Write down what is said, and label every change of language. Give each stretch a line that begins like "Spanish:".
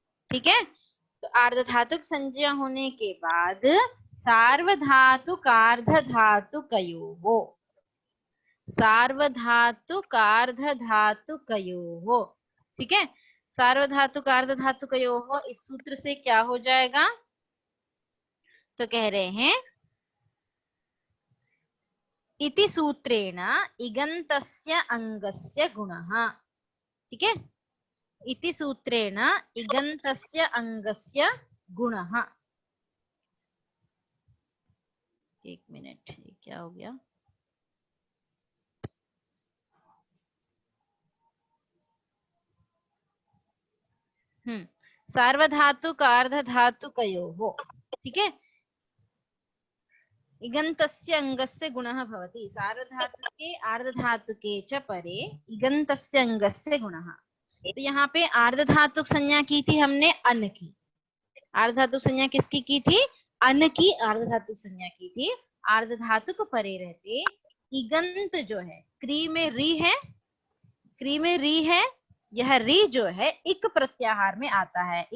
Hindi: ठीक है, तो आर्धधातुक संज्ञा होने के बाद सार्वधातुकार्धधातुकयोः, सार्वधातुकार्धधातुकयोः। ठीक है, सार्वधातुकार्धधातुकयोः इस सूत्र से क्या हो जाएगा, तो कह रहे हैं
Sanskrit: इति सूत्रेण इगन्तस्य अंगस्य गुणः।
Hindi: ठीक है,
Sanskrit: इति सूत्रेण इगन्तस्य अंगस्य गुणः।
Hindi: एक मिनट, ये क्या हो गया, सार्वधातुकार्धधातुकयोः। ठीक है,
Sanskrit: इगन्तस्य अंगस्य गुणः भवति, सार्वधातुके आर्धधातुके च परे इगन्तस्य अंगस्य गुणः।
Hindi: तो यहाँ पे आर्धधातुक संज्ञा की थी हमने अन की, आर्धधातुक संज्ञा किसकी की थी, अन की आर्धधातुक संज्ञा की थी। आर्धधातुक परे रहते इगंत जो है, क्री में री है, क्री में री है, यह री जो है इक प्रत्याहार में आता है।